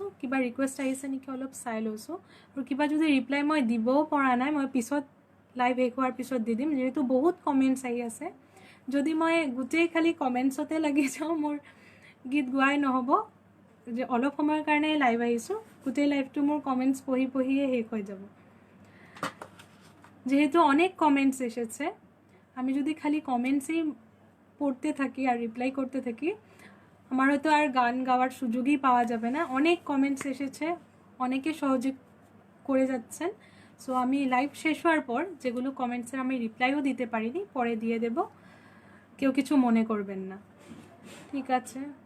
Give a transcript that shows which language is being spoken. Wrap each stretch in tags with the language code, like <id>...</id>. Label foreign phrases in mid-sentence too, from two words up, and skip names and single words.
<as>কিবা ৰিকুৱেষ্ট আহিছে নেকি অলপ চাই লৈছোঁ, আৰু কিবা যদি ৰিপ্লাই মই দিবও পৰা নাই, মই পিছত লাইভ শেষ হোৱাৰ পিছত দি দিম, যিহেতু বহুত কমেণ্টছ আহি আছে। যদি মই গোটেই খালি কমেণ্টছতে লাগি যাওঁ, মোৰ গীত গোৱাই নহ'ব। যে অলপ সময়ৰ কাৰণে লাইভ আহিছোঁ, গোটেই লাইভটো মোৰ কমেণ্টছ পঢ়িয়ে শেষ হৈ যাব।</as> <bn>যেহেতু অনেক কমেন্টস এসেছে, আমি যদি খালি কমেন্টসই পড়তে থাকি আর রিপ্লাই করতে থাকি, আমার হয়তো আর গান গাওয়ার সুযোগই পাওয়া যাবে না। অনেক কমেন্টস এসেছে, অনেকে সহযোগ করে যাচ্ছেন। সো আমি লাইভ শেষ হওয়ার পর যেগুলো কমেন্টসের আমি রিপ্লাইও দিতে পারিনি, পরে দিয়ে দেব, কেউ কিছু মনে করবেন না, ঠিক আছে।</bn>